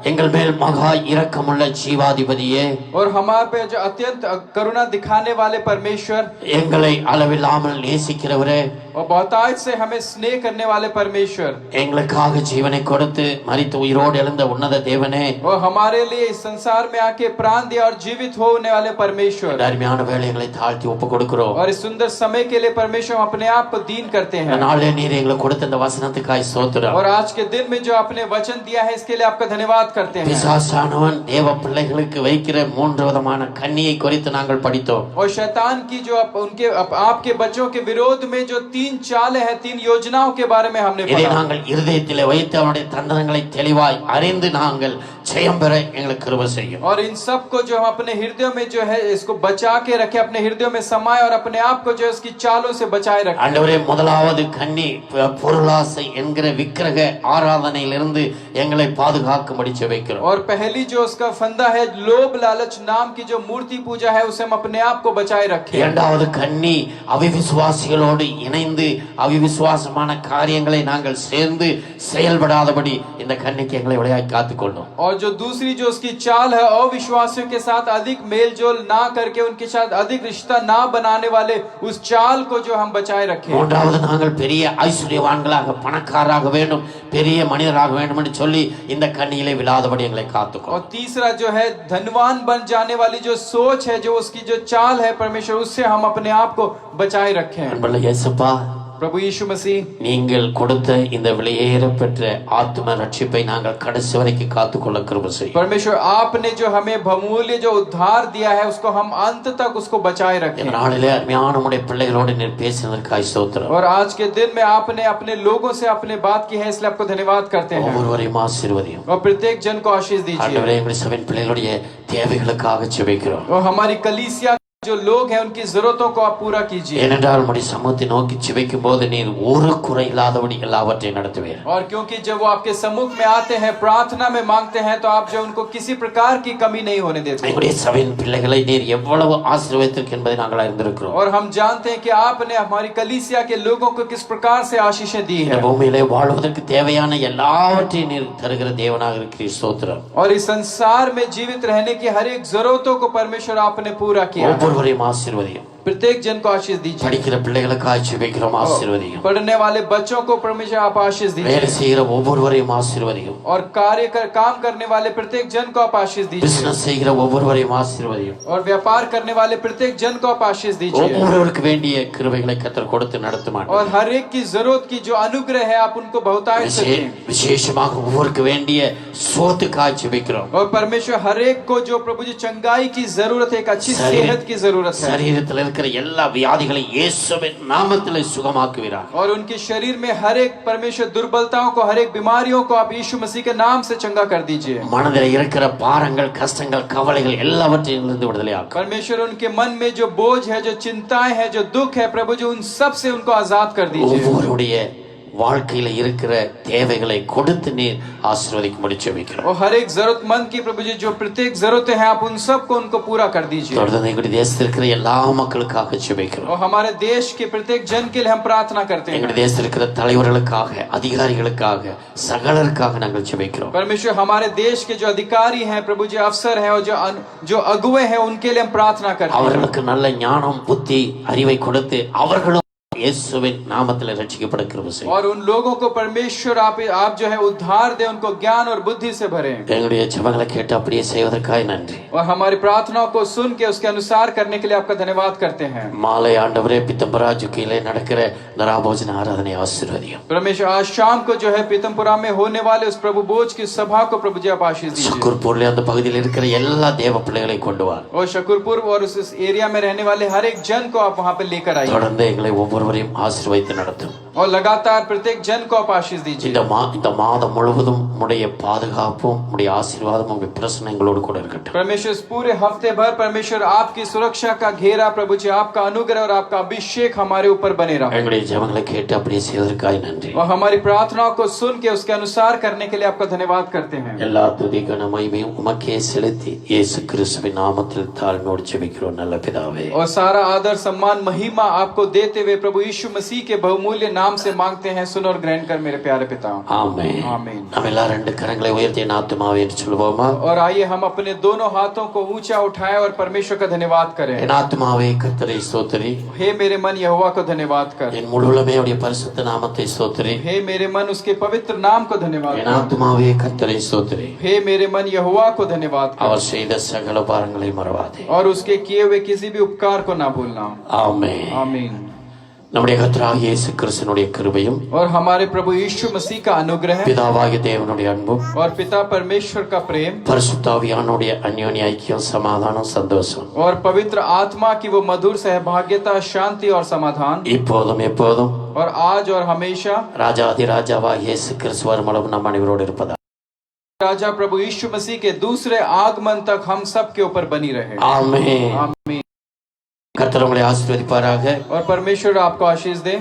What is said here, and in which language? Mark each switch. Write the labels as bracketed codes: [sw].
[ta] எங்கள் மேல் மகா இரக்கமுள்ள ஜீவாதிபதியே, [hi] और हमारे पे जो अत्यंत करुणा दिखाने वाले परमेश्वर, [ta] எங்களை அளவில்லாமல் நேசிக்கிறவரே, [hi] और बहुतायत से हमें स्नेह करने वाले परमेश्वर, [ta] எங்களுக்காக ஜீவனை கொடுத்து மரித்து உயிரோடு எழுந்த உன்னத தேவனே, [hi] और हमारे लिए इस संसार में आके प्राण दिया और जीवित होने वाले परमेश्वर, [ta] அருமையான வேளைகளை தாழ்த்தி ஒப்பு கொடுக்கிறோம். [hi] और इस सुंदर समय के लिए परमेश्वर हम अपने आप को दीन करते [ta] இந்த [hi] हैं. [ta] நாளே நீர் எங்களுக்கு கொடுத்த இந்த வசனத்துக்காய் ஸ்தோத்திரம். [hi] और आज के दिन में जो आपने वचन दिया है इसके लिए आपका धन्यवाद करते हैं. [ta] பிசாசானவன் தேவ பிள்ளைகளுக்கு வைக்கிற 3 விதமான கன்னியை குறித்து நாங்கள் படித்தோம். [hi] और शैतान की जो आपके बच्चों के विरोध में जो 3 चालें हैं, 3 योजनाओं के बारे में हमने [ta] இதை [hi] पढ़ा. [ta] நாங்கள் இருதயத்திலே வைத்து அவனுடைய தந்திரங்களை தெளிவாய் அறிந்து நாங்கள் ஜெயம் பெற எங்களுக்கு கிருபை செய்யும். [hi] और इन सब को जो हम अपने हृदय में जो है इसको बचा के रखे, अपने हृदय में समाये और अपने आप को जो है उसकी चालों से बचाए रखे. [ta] ஆண்டவரே, முதலாவது கன்னி பொருளாசை என்கிற விக்கிரக ஆராதனையிலிருந்து எங்களை பாதுகாக்கும்படி ஜெபிக்கிறோம். [hi] और पहली जो उसका फंदा है लोभ लालच नाम की जो मूर्ति पूजा है, उसे हम अपने आप को बचाए रखें. [ta] இரண்டாவது கன்னி அவிவிசுவாசிகளோடு இணைந்து அவிவிசுவாசமான காரியங்களை நாங்கள் சேர்ந்து செயல்படாதபடி இந்த கன்னிக்கு எங்களை விளையாடி காத்துக்கொள்ளும். [hi] और जो दूसरी जो उसकी चाल है, अविश्वासियों के साथ अधिक मेलजोल ना करके उनके साथ अधिक रिश्ता ना बनाने वाले उस चाल को जो हम बचाए रखें. [ta] மூன்றாவது நாங்கள் பெரிய ஐஸ்வர்யவான்களாக பணக்காரராக வேண்டும், பெரிய மனிதராக வேண்டும் என்று சொல்லி இந்த கன்னியிலே விழாதபடி எங்களை காத்துக்கொள்ளும். [hi] और तीसरा जो है धनवान बन जाने वाली जो सोच है, जो उसकी जो चाल है परमेश्वर, उससे हम अपने आप को बचाए रखें. [ta] அன்புள்ள இயேசுப்பா, [hi] प्रभु यीशु मसीह, [ta] நீங்கள் கொடுத்த இந்த விலையேற பெற்ற ஆத்ம ரட்சிப்பை நாங்கள் கடைசி வரைக்கும் காத்துக்கொள்ள கிருபை செய்யும். [hi] परमेश्वर आपने जो हमें बहुमूल्य जो उद्धार दिया है उसको हम अंत तक उसको बचाए रखें. [ta] இந்த நாளிலே அருமையான உம்முடைய பிள்ளைகளோடு நீர் பேசினதற்காய் ஸ்தோத்திரம். [hi] और आज के दिन में आपने अपने लोगों से अपने बात की है, इसलिए आपको धन्यवाद करते हैं. [ta] ஒவ்வொருவரையும் ஆசீர்வதியும். [hi] और प्रत्येक जन को आशीष दीजिए. [ta] ஆண்டவரே, எங்களுடைய சபையின் பிள்ளைகளுடைய தேவைகளுக்காக ஜெபிக்கிறோம். [hi] और हमारी कलीसिया जो लोग हैं उनकी जरूरतों को आप पूरा कीजिए. [ta] ஏனென்றால் உம்முடைய சமூகத்தை நோக்கி ஜெபிக்கும் போது நீர் ஒரு குறை இல்லாதபடி எல்லாவற்றையும் நடத்துவீர். [hi] और क्योंकि जब वो आपके सम्मुख में आते हैं, प्रार्थना में मांगते हैं, तो आप जो उनको किसी प्रकार की कमी नहीं होने देते. [ta] எங்களுடைய சபையின் பிள்ளைகளை நீர் எவ்வளவு ஆசீர்வதித்திருக்க என்பதை நாங்கள் அறிந்திருக்கிறோம். [hi] और हम जानते हैं कि आपने हमारी कलीसिया के लोगों को किस प्रकार से आशीषें दी [ta] இந்த [hi] है. [ta] பூமியிலே வாழ்வதற்கு தேவையான எல்லாவற்றையும் நீர் தருகிற தேவனாக இருக்கிறீர். ஸ்தோத்திரம். [hi] और इस संसार में जीवित रहने की हर एक जरूरतों को परमेश्वर आपने पूरा किया. [ta] ஒவ்வொருவரையும் ஆசீர்வதியும். [hi] प्रत्येक जन को आशीष दीजिए. [ta] படிக்கிற பிள்ளைகளுக்காக ஜெபிக்கிறோம், ஆசீர்வதியும். [hi] पढ़ने वाले बच्चों को परमेश्वर आप आशीष [ta] வேலை [hi] दीजिए. [ta] செய்கிற ஒவ்வொருவரையும் ஆசீர்வதியும். [hi] और काम करने वाले प्रत्येक जन को आप आशीष दीजिए. [ta] பிசினஸ் செய்கிற ஒவ்வொருவரையும் ஆசீர்வதியும். [hi] और व्यापार करने वाले प्रत्येक जन को आप आशीष दीजिए. [ta] ஒவ்வொருவருக்கு வேண்டிய கிருபைகளை கர்த்தர் கொடுத்து நடத்துமாட்டார். [hi] और हर एक की जरूरत की जो अनुग्रह है आप उनको बहुतायत से दें. [ta] விசேஷமாக ஒவ்வொருக்கு வேண்டிய சோத்துக்காக ஜெபிக்கிறோம். [hi] और परमेश्वर हर एक को जो प्रभु जी चंगाई की जरूरत है, एक अच्छी सेहत की जरूरत है. [ta] சரீரத்தில் இருக்கிற எல்லா வியாதிகளையும் இயேசுவின் நாமத்திலே சுகமாக்குவீராக. [hi] और उनके शरीर में हर एक परमेश्वर दुर्बलताओं को, हर एक बीमारियों को आप यीशु मसीह के नाम से चंगा कर दीजिए. [ta] மனதில் இருக்கிற பாரங்கள், கஷ்டங்கள், கவலைகள் எல்லாவற்றிலிருந்து விடுதலையாக்கும். [hi] परमेश्वर उनके मन में जो बोझ है, जो चिंताएं हैं, जो दुख है, प्रभु जी उन सब से उनको आजाद कर दीजिए. [ta] ஒவ்வொருடைய வாழ்க்கையில இருக்கிற தேவைகளை கொடுத்து நீர் ஆசீர்வதிக்கும்படி ஜெபிக்கிறோம். [hi] और हर एक जरूरतमंद की प्रभु जी जो प्रत्येक जरूरतें हैं आप उन सब को उनको पूरा कर दीजिए. [ta] தொடர்ந்து எங்களுடைய தேசத்தில் இருக்கிற எல்லா மக்களுக்காக ஜெபிக்கிறோம். [hi] और हमारे देश के प्रत्येक जन के लिए हम प्रार्थना करते हैं. [ta] எங்களுடைய தேசத்தில் இருக்கிற தலைவர்களுக்காக, அதிகாரிகளுக்காக, சகலருக்காக நாங்கள் ஜெபிக்கிறோம். [hi] परमेश्वर हमारे देश के जो अधिकारी हैं प्रभु जी, अफसर हैं और जो अगुवे हैं उनके लिए हम प्रार्थना करते हैं. [ta] அவர்களுக்கு நல்ல ஞானம், புத்தி, அறிவை கொடுத்து அவர்களும் இயேசுவின் நாமத்தில் ரட்சிக்கப்பட கிருபை செய்யும். [hi] और उन लोगों को परमेश्वर आप जो है उद्धार दे, उनको ज्ञान और बुद्धि से भरे. [ta] எங்களுடைய ஜெபங்களை கேட்டு அப்படியே செய்வதற்காக நன்றி. [hi] और हमारी प्रार्थनाओं को सुन के उसके अनुसार करने के लिए आपका धन्यवाद करते हैं. [ta] மாலை ஆண்டவரே பித்தம்பராஜு கீழே நடக்கிற நராபோஜன ஆராதனை ஆசீர்வதியும். [hi] परमेश्वर आज शाम को जो है पीतमपुरा में होने वाले उस प्रभु बोझ की सभा को प्रभु जी आप आशीष दीजिए. [ta] शकूरपुर அந்த பகுதியில் இருக்கிற எல்லா தேவ பிள்ளைகளை கொண்டு வா. [hi] और शकूरपुर और उस एरिया में रहने वाले हर एक जन को आप वहां पे लेकर आइए. [ta] தொடர்ந்து எங்களை ஒவ்வொருவரையும் ஆசீர்வதித்து நடத்தும். [hi] और लगातार प्रत्येक जन को आप आशीष दीजिए. [ta] இந்த மாதம் முழுவதும் உம்முடைய பாதுகாப்பும் உம்முடைய ஆசீர்வாதமும் உம்முடைய பிரசன்னம் எங்களோடு கூட இருக்கட்டும். [hi] परमेश्वर इस पूरे हफ्ते भर परमेश्वर आपकी सुरक्षा का घेरा प्रभु जी, आपका अनुग्रह और आपका अभिषेक हमारे ऊपर बने रहा. [ta] எங்களுடைய ஜெபங்களை கேட்டு அப்படியே செய்வதற்காக நன்றி. [hi] और हमारी प्रार्थनाओं को सुन के उसके अनुसार करने के लिए आपका धन्यवाद करते हैं. [ta] எல்லா துதி கன மகிமையும் உமக்கே செலுத்தி இயேசு கிறிஸ்துவின் நாமத்தில் தாழ்மையோடு ஜெபிக்கிறோம் நல்ல பிதாவே. [hi] और सारा आदर सम्मान महिमा आपको देते हुए प्रभु यीशु मसीह के बहुमूल्य नाम से मांगते हैं. सुन और ग्रहण कर मेरे प्यारे पिता. [ta] ஆமென். [hi] आमीन. [ta] நாம் எல்லாரும் ரெண்டு கரங்களை உயர்த்தி என் ஆத்துமாவே என்று சொல்வோமா? [hi] और आइए हम अपने दोनों हाथों को ऊंचा उठाएं और परमेश्वर का धन्यवाद करें. [ta] என் ஆத்துமாவே கர்த்தரை ஸ்தோத்திரி. [hi] हे मेरे मन यहोवा को धन्यवाद कर. [ta] என் முழுவதுமே அவருடைய பரிசுத்த நாமத்தை ஸ்தோத்திரி. [hi] हे मेरे मन उसके पवित्र नाम को धन्यवाद [ta] என் [hi] कर. [ta] ஆத்துமாவே கர்த்தரை ஸ்தோத்திரி. [hi] हे मेरे मन यहोवा को धन्यवाद कर. [ta] அவர் செய்த சகல பாரங்களை மறவாதே. [hi] और उसके किए हुए किसी भी उपकार को ना भूलना. [ta] ஆமென். [hi] आमीन. [ta] நம்முடைய கர்த்தராகிய இயேசு கிறிஸ்துவினுடைய கிருபையும் [hi] और हमारे प्रभु यीशु मसीह का अनुग्रह [ta] பிதாவாகிய தேவனுடைய அன்பும் [hi] और पिता परमेश्वर का प्रेम [ta] பரிசுத்த ஆவியானவருடைய அந்யோன்ய ஐக்கியம், சமாதானம், சந்தோஷம் [hi] और पवित्र आत्मा की वो मधुर सहभागिता, शांति और समाधान [ta] இப்போதும் எப்போதும் [hi] और आज और हमेशा [ta] ராஜாதி ராஜாவாகிய இயேசு கிறிஸ்து வருமளவும் நம் அனைவரோடு இருப்பதா. [hi] राजा प्रभु यीशु मसीह के दूसरे आगमन तक हम सब के ऊपर बनी रहे. [ta] ஆமென். [hi] आमीन. [ta] கர்த்தர் உங்களை ஆசீர்வதிப்பாராக. [hi] और परमेश्वर आपको आशीष दे.